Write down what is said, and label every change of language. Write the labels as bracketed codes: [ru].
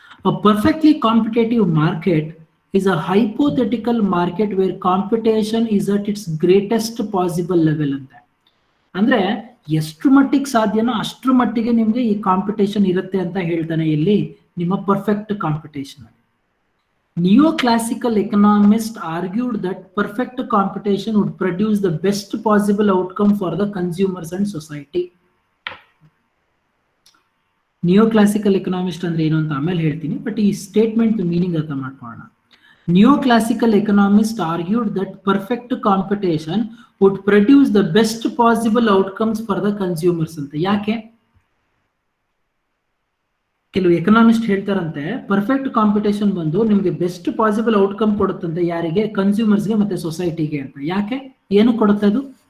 [en] A perfectly competitive market is a hypothetical market where competition is at its greatest possible level [kn] ಅಂತ. ಅಂದ್ರೆ ಎಷ್ಟು ಮಟ್ಟಿಗೆ ಸಾಧ್ಯನೋ ಅಷ್ಟರ ಮಟ್ಟಿಗೆ ನಿಮ್ಗೆ ಈ ಕಾಂಪಿಟೇಷನ್ ಇರುತ್ತೆ ಅಂತ ಹೇಳ್ತಾನೆ ಇಲ್ಲಿ ನಿಮ್ಮ ಪರ್ಫೆಕ್ಟ್ ಕಾಂಪಿಟೇಷನ್ ಅಲ್ಲಿ. [en] Neo classical economist argued that perfect competition would produce the best possible outcome for the consumers and society. [kn] Neo classical economist ಅಂದ್ರೆ ಏನು ಅಂತ ಆಮೇಲೆ ಹೇಳ್ತೀನಿ, ಬಟ್ ಈ ಸ್ಟೇಟ್ಮೆಂಟ್ ಮೀನಿಂಗ್ ಅರ್ಥ ಮಾಡ್ಕೊಳ್ಳೋಣ. [en] Neoclassical economists argued that perfect competition would produce the best possible outcomes for the consumers [kn] ಅಂತ. ಯಾಕೆ? ಕೆಲವು ಎಕನಾಮಿಸ್ಟ್ ಹೇಳ್ತಾರಂತೆ ಪರ್ಫೆಕ್ಟ್ ಕಾಂಪಿಟೇಷನ್ ಬಂದು ನಿಮ್ಗೆ ಬೆಸ್ಟ್ ಪಾಸಿಬಲ್ ಔಟ್ಕಮ್ ಕೊಡುತ್ತಂತೆ. ಯಾರಿಗೆ? ಕನ್ಸ್ಯೂಮರ್ಸ್ಗೆ ಮತ್ತೆ ಸೊಸೈಟಿಗೆ ಅಂತ. ಯಾಕೆ? ಏನು ಕೊಡುತ್ತೆ ಅದು?